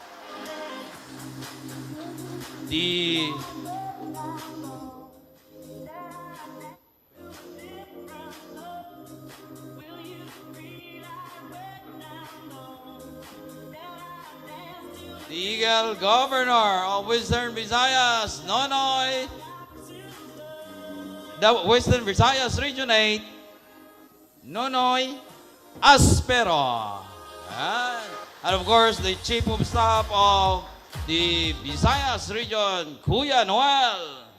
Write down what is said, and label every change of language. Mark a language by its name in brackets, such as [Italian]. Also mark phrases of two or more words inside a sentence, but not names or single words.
[English] The Eagle Governor of Western Visayas, Nonoy, the Western Visayas Region 8, Nonoy Aspero. And of course, the Chief of Staff of the Visayas Region, Kuya Noel.